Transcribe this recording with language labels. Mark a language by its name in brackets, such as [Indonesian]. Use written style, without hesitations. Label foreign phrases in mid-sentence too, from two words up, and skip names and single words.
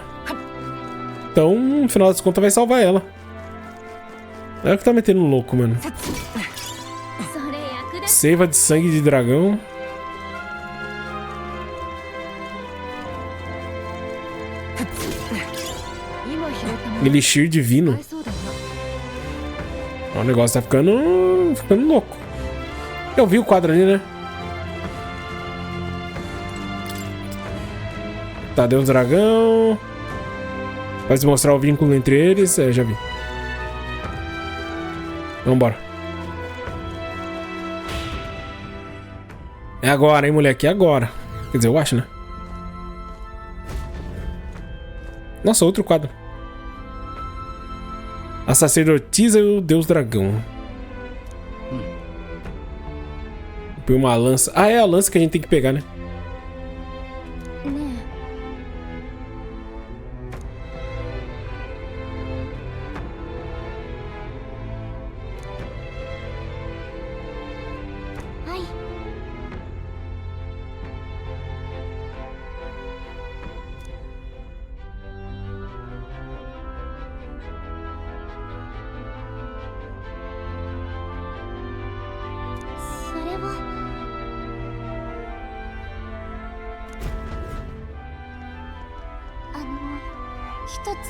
[Portuguese] Então, no final das contas, vai salvar ela. É o que tá metendo louco, mano. [Japanese] それ役立つ [Portuguese] Seiva de sangue de dragão. Elixir divino. [Japanese] 合いそうだな [Portuguese] Ó, o negócio tá ficando louco. Eu vi o quadro ali, né? Tá, Deus dragão. Vai se mostrar o vínculo entre eles. É, já vi. Vambora. É agora, hein, moleque? É agora. Quer dizer, eu acho, né? Nossa, outro quadro. A sacerdotisa e o Deus dragão. Põe uma lança. Ah, é a lança que a gente tem que pegar, né? [Japanese] ね えはいそれは一つ